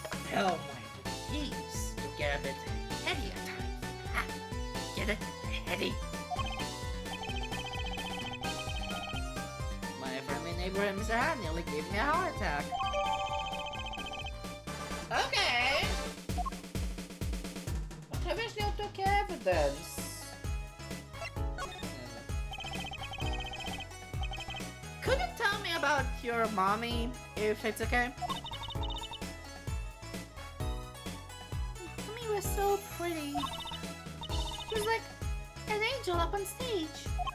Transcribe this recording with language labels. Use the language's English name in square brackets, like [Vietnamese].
[English] Hell, my geez, you get a bit heady at times. Ha, get it? Heady? My friendly neighbor Mr. Hat nearly gave me a heart attack. Okay. [Hebrew] עכשיו יש לי אותו כאבידנס. [English] Could you tell me about your mommy, if it's okay? Mommy was so pretty. She was like an angel up on stage.